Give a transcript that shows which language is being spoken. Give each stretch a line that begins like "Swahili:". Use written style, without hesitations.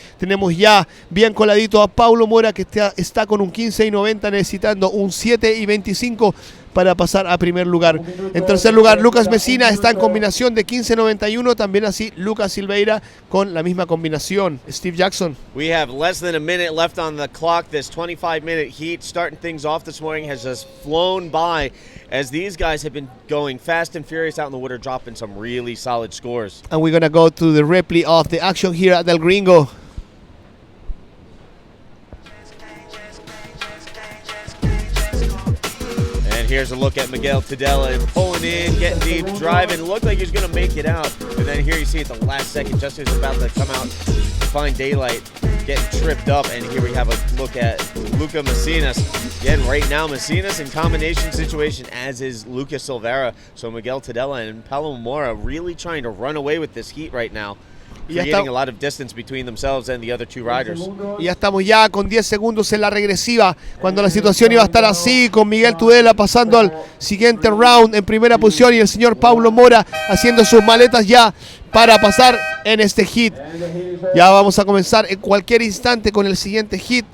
Spanish: Tenemos ya bien coladito a Paulo Moura que está con un 15 y 90 necesitando un 7 y 25 para pasar a primer lugar. En tercer lugar, Lucas Messina está en combinación de 15.91, también así Lucas Silveira con la misma combinación.
English: Steve Jackson. We have less than a minute left on the clock. This 25-minute heat starting things off this morning has just flown by as these guys have been going fast and furious out in the water, dropping some really solid scores. And we're going to go to the replay of the action here at El Gringo. Here's a look at Miguel Tadella pulling in, getting deep, driving. Looked like he was going to make it out. And then here you see at the last second, just as he's about to come out to find daylight, getting tripped up. And here we have a look at Luca Messinas. Again, right now, Messinas in combination situation, as is Lucas Silveira. So Miguel Tadella and Paulo Moura really trying to run away with this heat right now, creating a lot of distance between themselves and the other 2 riders.
Spanish: Y ya estamos ya con 10 segundos en la regresiva, cuando la situación iba a estar así, con Miguel Tudela pasando al siguiente round en primera posición y el señor Paulo Moura haciendo sus maletas ya para pasar en este hit. Ya vamos a comenzar en cualquier instante con el siguiente hit.